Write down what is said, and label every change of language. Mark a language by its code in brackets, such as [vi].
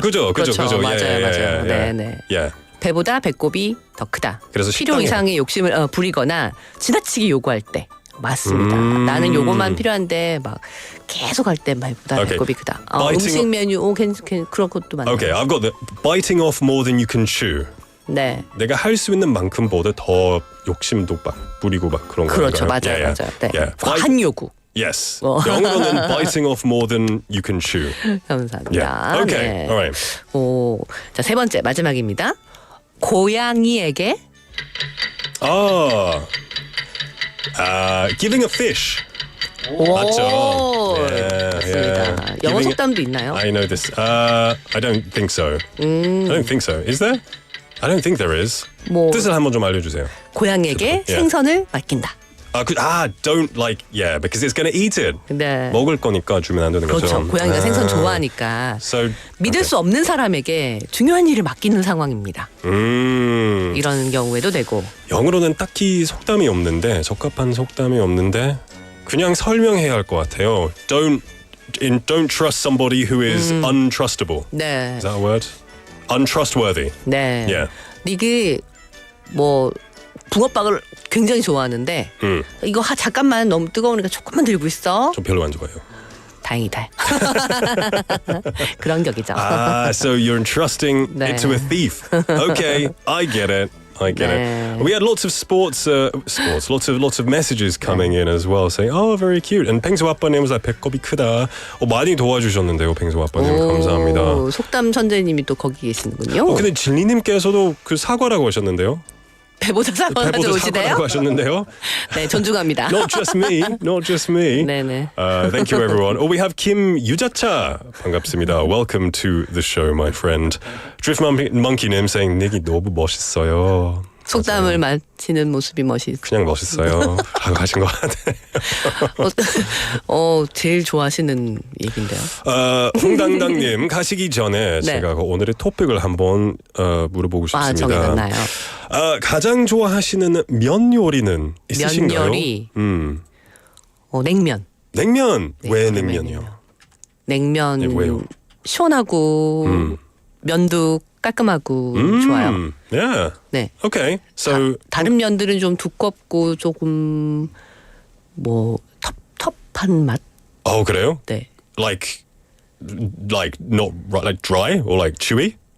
[ko] 그죠. 맞아요. 네. 배보다 배꼽이 더 크다. 그래서 필요 이상의 욕심을 부리거나 지나치게 요구할 때. 맞습니다. 나는 요것만 필요한데 막 계속 할 때 배보다 배꼽이 크다. 음식 메뉴 그런 것도 많아요. [en] Okay, I've got the biting off more than you can chew. [ko] 네. 내가 할 수 있는 만큼보다 더 욕심도 막 부리고 막 그런 거. 그렇죠. 맞아요. 네. 과한 요구. [en] Yes. [ko] 영어로는 [en] biting off more than you can chew. [ko] 감사합니다. [en] Okay. [ko] 네. [en] All right. [ko] 자, 세 번째 마지막입니다. 고양이에게 [en] giving a fish. [ko] 오, 맞죠? 맞습니다. 영어 속담도 있나요? [en] I know this. I don't think so. I don't think so. Is there? I don't think there is. [ko] 뜻을 한번 좀 알려주세요. 고양이에게 생선을 맡긴다. [en] don't because it's gonna eat it. [ko] 네. 먹을 거니까 주면 안 되는 거죠. 그렇죠. 고양이가 생선 좋아하니까 믿을 수 없는 사람에게 중요한 일을 맡기는 상황입니다. 이런 경우에도 되고. 영어로는 딱히 속담이 없는데 적합한 속담이 없는데 그냥 설명해야 할 것 같아요. [en] Don't trust somebody who is untrustable. [ko] 네. [en] Is that a word? Untrustworthy. [ko] 네. [en] Yeah. [ko] 이게 뭐 붕어빵을 굉장히 좋아하는데 이거 잠깐만 너무 뜨거우니까 조금만 들고 있어. 좀 별로 안 좋아해요. 다행이다. 그런 격이죠. [en] So you're entrusting [ko] 네. [en] it to a thief. Okay, I get it. I get [ko] 네. [en] it. We had lots of sports, lots of messages coming in as well, saying, "Oh, very cute." And 펭수 아빠님 was like, [ko] 배꼽이 크다. 많이 도와주셨는데요, 펭수 아빠님 감사합니다. 속담 천재님이 또 거기 계시는군요. 근데 진리님께서도 그 사과라고 하셨는데요. 배보다 사과가 배보다 좋으시대요? 사과라고 하셨는데요. 네, 존중합니다. [en] Not just me, not just me. [ko] 네네. [en] Thank you, everyone. We have Kim 유자차. [ko] 반갑습니다. [en] Welcome to the show, my friend. [ko] Drift Monkey님 [en] saying, [ko] 닉이 너무 멋있어요. 속담을 마치는 모습이 멋있어요. 그냥 멋있어요. 라고 하신 것 같아요. 제일 좋아하시는 얘기인데요. 홍당당님 가시기 전에 제가 오늘의 토픽을 한번 물어보고 싶습니다. 정해놨나요? 가장 좋아하시는 면 요리는 있으신가요? 면 요리? 냉면. 냉면. 네, 왜 냉면이요? 냉면 네, 왜요? 시원하고 면도 깔끔하고 좋아요. [en] Yeah. [ko] 네. [en] Okay. So [ko] 다른 면들은 좀 두껍고 조금 텁텁한 맛. 그래요? 네. [en] Like not like dry or like chewy?